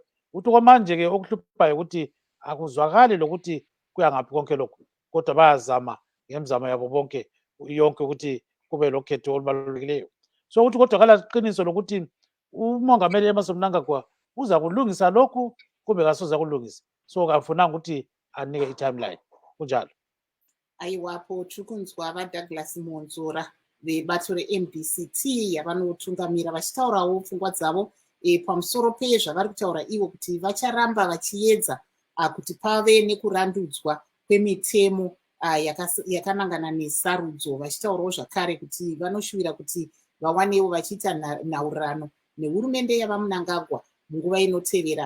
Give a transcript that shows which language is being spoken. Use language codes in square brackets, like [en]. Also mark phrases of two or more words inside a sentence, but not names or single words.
[nd] Ukuthi kwamanje-ke okuhluphayo ukuthi akuzwakali lokuthi kuya ngaphi konke lokhu, kodwa bayazama ngemizamo yabo bonke yonke ukuthi kube lokhetho olubalulekileyo. So ukuthi kodwa kalaqiniso lokuthi umongameli Emmerson Mnangagwa uza kulungisa lokhu kumbe kasoze kulungisa. So kafunanga ukuthi anike i-timeline kunjalo. [sn] Aiwapo tiri kunzwa vaDouglas Monzora vebato reMDCT yavanotungamira vachitaurawo pfungwa dzavo pamusoro pezvavari kutaura ivo kuti vacharamba vachiedza kuti pave nekurandudzwa kwemitemo yakanangana nesarudzo, vachitaurawo zvakare kuti vanoshuvira kuti vawanewo vachiita nhaurirano nehurumende yavaMnangagwa munguva inotevera.